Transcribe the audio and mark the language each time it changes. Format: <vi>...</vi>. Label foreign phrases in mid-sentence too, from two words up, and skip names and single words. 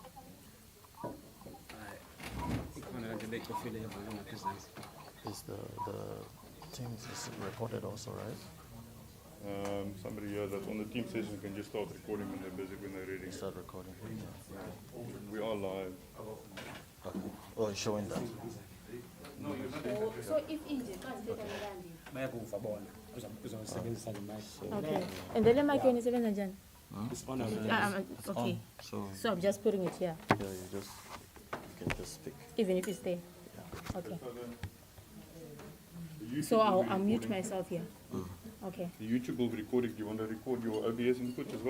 <en>Is the things is recorded also, right? Somebody here that's on the team session can just start recording when they're busy, when they're ready. Start recording. We are live. Okay. Oh, it's showing that. So if Nje can't take any</en> <xh>bayakuva bona uzawusebenzisa le mic.</xh> <en>Okay. And then the mic when</en> <xh>isebenza njani?</xh> <en>It's on already. It's Okay. on. So So I'm just putting it here, yeah, you can just speak. even if it's there. Yeah. Okay. The YouTube So will I'll be mute recording. myself here. Okay. The YouTube will be recording. Do you want to record your OBS input as well?</en>